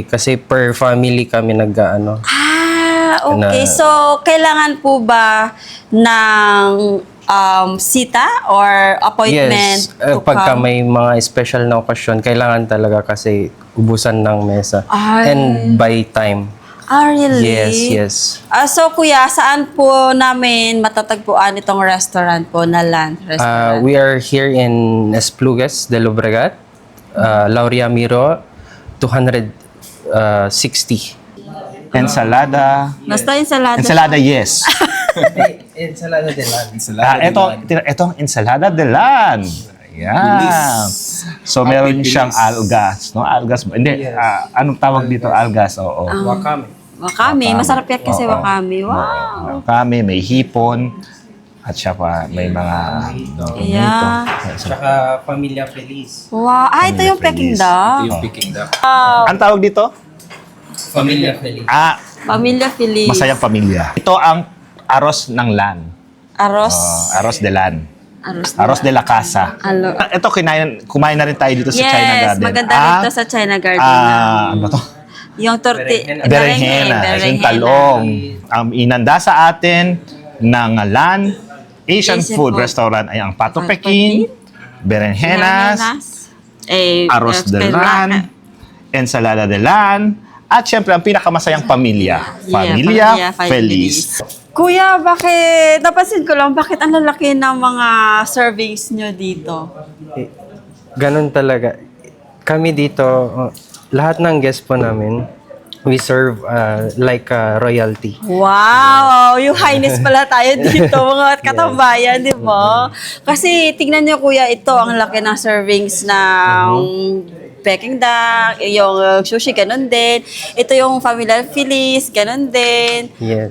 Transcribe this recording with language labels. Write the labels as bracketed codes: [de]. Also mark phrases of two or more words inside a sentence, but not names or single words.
[tl] Kasi per family kami nag-ano. Okay. So, kailangan po ba ng sita [en] or appointment [tl] Yes. [en] to [tl] Pagka [en] come? [tl] may mga special na okasyon, kailangan talaga kasi ubusan ng mesa. Ay. [en] And by time. [tl] Really? [en] Yes, yes. [tl] So, kuya, saan po namin matatagpuan itong restaurant po na Land Restaurant? [en] We are here in Esplugues de Llobregat, Lauria Miro, 260. [tl] Ensalada. Basta ensalada. Ensalada, yes. Ensalada de lan. Ito ang ensalada de lan. Ayan. So, meron siyang algas. No? Algas ba? Hindi. Anong tawag dito? Algas. Oo. Wakame. Wakame. Masarap yan kasi Oo. wakame. Wow. Wakame, may hipon. At siya pa, may mga Yeah. Tsaka Familia Feliz. Wow. Ito yung Peking duck. Yung Peking duck. Ang tawag dito? Familia Feliz. Pamilya Feliz. Masayang pamilya. Ito ang aros ng lan. Aros. Aros de lan. Aros. Aros de la casa. Alo. Ito, kumain na rin tayo dito sa China Yes, Garden. maganda rito sa China Garden. Ano to? Yung torti. Berenjena. Yung talong. Inanda sa atin ng Lan Asian Asian Food food. Restaurant ay ang Pato Pato Peking, berenjenas, arroz de lan, ensalada de lan, at syempre ang pinakamasayang pamilya. Familia Feliz. Kuya, bakit, napansin ko lang, bakit ang lalaki ng mga servings nyo dito? Ganun talaga. Kami dito, lahat ng guests po namin, [en] we serve like royalty. [tl] Wow! Yung highness pala tayo dito, mga katambayan, di ba? Kasi tingnan nyo kuya, ito ang laki ng servings ng Peking duck, yung sushi, ganun din. Ito yung Familia Feliz, ganun din. Yes.